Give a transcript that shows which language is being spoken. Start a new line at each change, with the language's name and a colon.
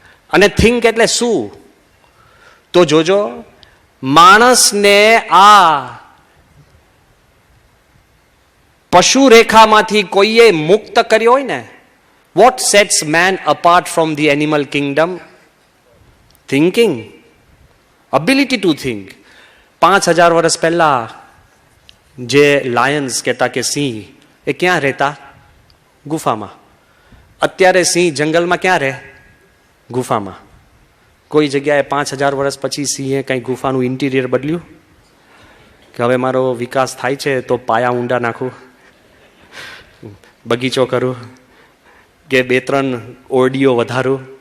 Gujarati: અને થિંક એટલે શું? તો જોજો, માણસને આ પશુ રેખામાંથી કોઈએ મુક્ત કર્યો હોય ને,
English: what sets man apart from the animal kingdom? Thinking, ability to think.
Gujarati: 5000 વર્ષ પહેલા જે લાયન્સ કહેતા કે સિંહ, એ ક્યાં રહેતા? ગુફામાં. અત્યારે સિંહ જંગલમાં ક્યાં રહે? ગુફામાં. કોઈ જગ્યાએ 5000 વર્ષ પછી સિંહે કંઈ ગુફાનું ઇન્ટિરિયર બદલ્યું કે હવે મારો વિકાસ થાય છે તો પાયા ઊંડા નાખું, બગીચો કરું કે 2-3 ઓરડીઓ વધારું?